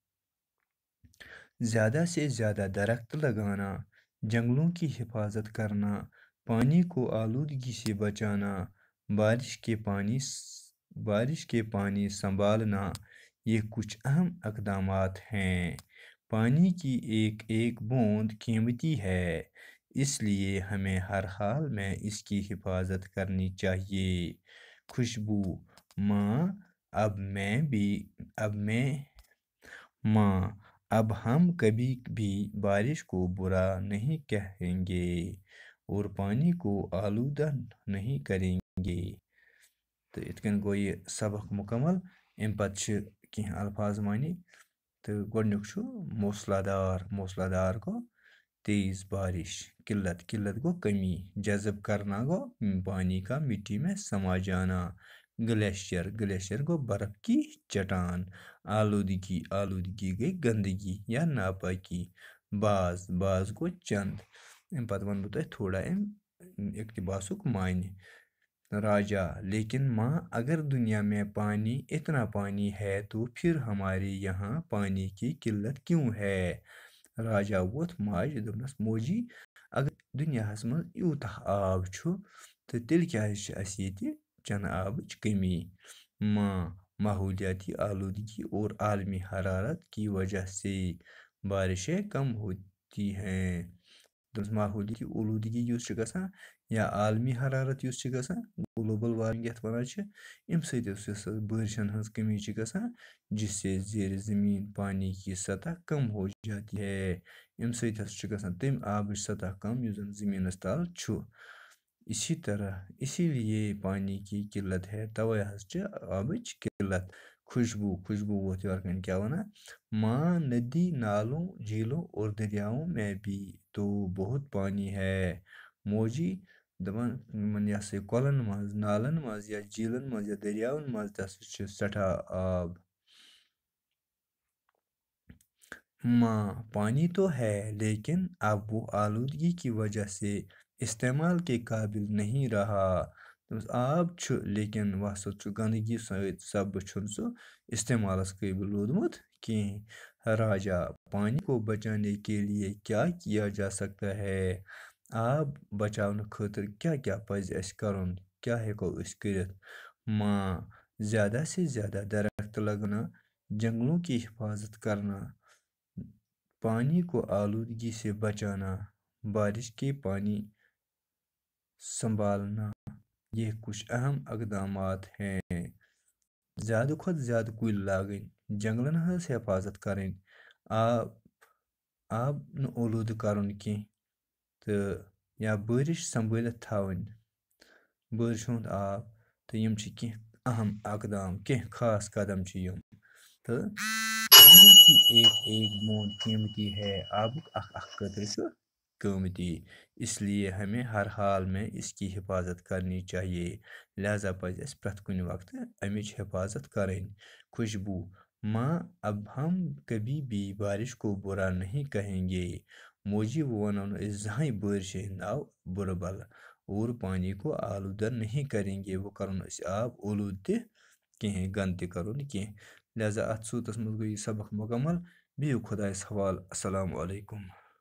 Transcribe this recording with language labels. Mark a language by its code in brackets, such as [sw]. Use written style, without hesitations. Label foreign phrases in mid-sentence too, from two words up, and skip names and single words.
[ur] زیادہ سے زیادہ درخت لگانا جنگلوں کی حفاظت کرنا پانی کو آلودگی سے بچانا بارش کے پانی سنبھالنا یہ کچھ اہم اقدامات ہیں پانی کی ایک ایک بوند قیمتی ہے اس لیے ہمیں ہر حال میں اس کی حفاظت کرنی چاہیے خوشبو ماں اب ہم کبھی بھی بارش کو برا نہیں کہیں گے اور پانی کو آلودہ نہیں کریں گے [ks] تو اتکن گو یہ سبق مکمل ام پتہ کینٛہہ الفاظ معنی تو گۄڈنیُک چھُ موسلا دار گو تیز بارش قلت گو کمی [ur] جذب کرنا [ks] گو [ur] پانی کا مٹی میں سما جانا گلیشیئر گو برف کی چٹان آلودگی گئی گندگی یا ناپاکی باز [ks] گو چند ام پتہ ون بہ تھوڑا اقتباسک معنی [ur] راجا لیکن ماں اگر دنیا میں اتنا پانی ہے تو پھر ہمارے یہاں پانی کی قلت کیوں ہے راجا [ks] ووت ماجہِ دوٚپنَس موجی اگر دُنیاہس منٛز یوٗتاہ آب چھُ تہٕ تیٚلہِ کیٛازِ چھِ اَسہِ ییٚتہِ چنہٕ آبٕچ کمی ماں [ur] ماحولیاتی آلودگی اور عالمی حرارت کی وجہ سے بارشیں کم ہوتی ہیں [ks] ماحولیاتی آلودگی یُس چھِ گژھان یا عالمی حرارت یُس چھِ گژھان [en] global warming [ks] یَتھ وَنان چھِ اَمہِ سۭتۍ یۄس بارشن ہٕنٛز کمی چھِ گژھان [ur] جس سے زیر زمین پانی کی سطح کم ہو جاتی ہے [ks] اَمہِ سۭتۍ ہسا چھِ گژھان تَمہِ آبٕچ سطح کم یُس زن زمیٖنس تل چھُ [ur] اسی لیے پانی کی قلت ہے [ks] توے حظ چھِ آبٕچ قلت خوشبو ووت یورٕ کَنۍ کیٛاہ وَنان ماں [ur] ندی نالوں جھیلوں اور دریاؤں میں بھی تو بہت پانی ہے [ks] موجی دَپان یِمن یہِ ہسا یہِ کۄلن منٛز نالن منٛز یا جھیلن منٛز یا دریاون منٛز تہِ ہسا چھُ سٮ۪ٹھاہ آب [ur] ماں پانی تو ہے لیکن اب وہ آلودگی کی وجہ سے استعمال کے قابل نہیں رہا [ks] آب چھُ لیکن وۄنۍ ہسا چھُ گنٛدگی سۭتۍ سببہٕ چھُنہٕ سُہ استعمالس قٲبل روٗدمُت کِہیٖنۍ راجا [ur] پانی کو بچانے کے لیے کیا کیا جا سکتا ہے [ks] آب بچاونہٕ خٲطرٕ کیٛاہ پزِ اَسہِ کرُن کیٛاہ ہٮ۪کو أسۍ کٔرِتھ [ur] ماں زیادہ سے زیادہ درخت لگانا جنگلوں کی حفاظت کرنا پانی کو آلودگی سے بچانا بارش کے پانی سنبھالنا یہ کچھ اہم اقدامات ہیں [ks] زیادٕ کھۄتہٕ زیادٕ کُلۍ لاگٕنۍ جنگلن ہٕنٛز حفاظت کرٕنۍ آب نہٕ اولوٗدٕ کرُن کینٛہہ تہٕ یا بٲرِش سنبھٲلِتھ تھاوٕنۍ بٲرشہِ ہُنٛد آب تہٕ یِم چھِ کینٛہہ اہم اقدام کینٛہہ خاص قدم چھِ یِم تہٕ [ur] پانی کی ایک ایک بوند قیمتی ہے [ks] آبُک اکھ قطرٕ چھُ قۭمتی [ur] اس لیے ہمیں ہر حال میں اس کی حفاظت کرنی چاہیے لہذا [ks] پزِ اَسہِ پرٛٮ۪تھ کُنہِ وقتہٕ اَمِچ حفاظت کرٕنۍ خوشبو ماں [ur] اب ہم کبھی بھی بارش کو برا نہیں کہیں گے [ks] موجی وہ وَنو نہٕ أسۍ زٕہٕنۍ بٲرشہِ ہِنٛدۍ آو بُرٕ بلہٕ [ur] اور پانی کو آلودہ نہیں کریں گے [ks] وہ کرو نہٕ أسۍ آب اولوٗد تہِ کِہیٖنۍ گنٛدٕ تہِ کرو نہٕ کینٛہہ لہذا اَتھ صوٗرتس منٛز گوٚو یہِ سبق مکمل بِہِو خۄدایس حوالہٕ [ar] السلام علیکُم